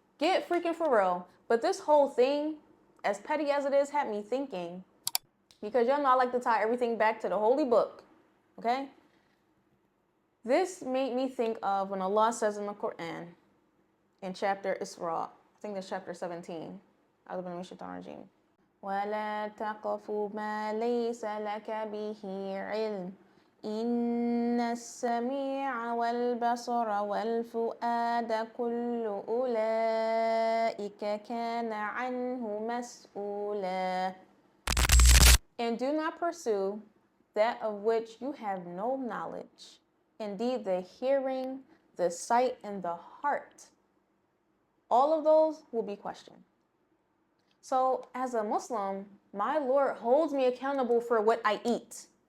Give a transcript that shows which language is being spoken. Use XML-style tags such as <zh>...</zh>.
<en>Get freaking for real. But this whole thing, as petty as it is, had me thinking, because y'all know I like to tie everything back to the holy book, okay? This made me think of when Allah says in the Quran, in chapter Isra, I think that's chapter 17,</en> <ar>أعوذ بالله من الشيطان الرجيم. ولا تقف ما ليس لك به علم إن السميع والبصر والفؤاد كل أولئك كان عنه مسؤولا.</ar> <en>And do not pursue that of which you have no knowledge. Indeed, the hearing, the sight, and the heart, all of those will be questioned. So as a Muslim, my Lord holds me accountable for what I eat.</en>